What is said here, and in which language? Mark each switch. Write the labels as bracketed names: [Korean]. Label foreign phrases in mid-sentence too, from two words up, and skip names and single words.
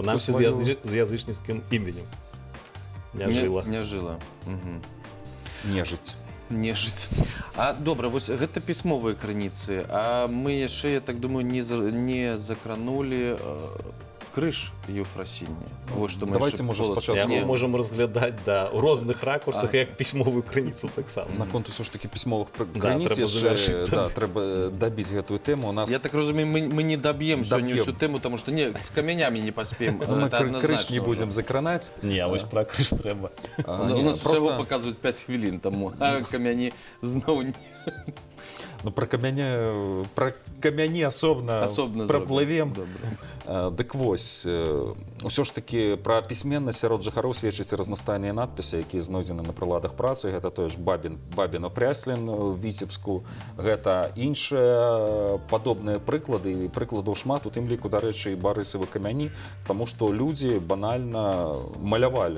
[Belarusian] прынамсі з язычніцкім іменем. Няжыла. Нежыць. Нежыць. А добра, вось гэта пісьмовыя крыніцы, а мы яшчэ, я так думаю, не закранулі крыш Єфросіні. [Ukrainian] Вот що ми давайте, ще може, полос- спочатку- [Belarusian] Яго Ні. можам разглядаць у розных ракурсах, як пісьмовую крыніцу таксама. Наконт усё ж таки пісьмовых Да, граніц трэба яшчэ, завяршыць. да, трэба дабіць гэтую тэму. У нас Я так разумею, [Russian] мы не добьем сегодня [Belarusian] Доб'ем. [Russian] всю тему, потому что не, с каменями не поспеем. ну, мы Это [Belarusian] крыш [Russian] однозначно не уже. [Belarusian] будем закранаць. Не, а вось пра крыш трэба. [Russian] У нас всего показывают 5 [Ukrainian] хвилин тому, [Russian] а камяні [Ukrainian] знову не. [Belarusian] Ну, про камяні асобна [Russian] Особно [Belarusian] праплывем. [Ukrainian] Добре. [Belarusian] Дык вось, усё ж таки пра пісьменнасць сярод жыхароў сведчаць разнастайныя надпісы, якія знойдзены на прыладах працы. Гэта той ж Бабіно Пряслін у Віцебску. Гэта іншыя падобныя прыклады, і прыкладаў шмат, у тым ліку, дарэчы, і барысавы камяні, таму што людзі банальна малявалі.